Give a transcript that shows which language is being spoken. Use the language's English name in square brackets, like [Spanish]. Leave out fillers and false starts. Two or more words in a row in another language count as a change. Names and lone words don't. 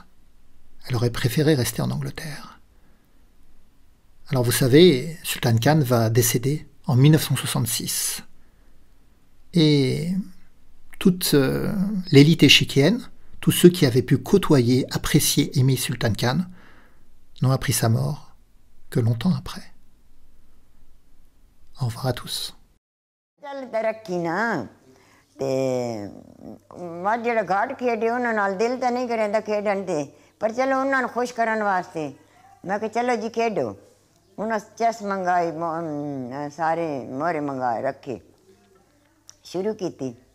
[French] Elle aurait préféré rester en Angleterre. Alors vous savez, Sultan Khan va décéder en 1966. Et toute l'élite échiquienne, tous ceux qui avaient pu côtoyer, apprécier, aimer Sultan Khan, n'ont appris sa mort que longtemps après. Au revoir à tous. [Punjabi] ਤੇ ਮੱਝ ਜਿਹੜਾ ਘਾਟ ਖੇਡੇ ਉਹਨਾਂ ਨਾਲ ਦਿਲ ਤਾਂ ਨਹੀਂ ਕਰਦਾ ਖੇਡਣ ਤੇ ਪਰ ਚਲੋ ਉਹਨਾਂ ਨੂੰ ਖੁਸ਼ ਕਰਨ ਵਾਸਤੇ ਮੈਂ ਕਿਹਾ ਚਲੋ ਜੀ ਖੇਡੋ ਉਹਨਾਂ ਚੈਸ ਮੰਗਾਈ ਸਾਰੇ ਮੋਹਰੇ ਮੰਗਾਏ ਰੱਖੇ ਸ਼ੁਰੂ ਕੀਤੀ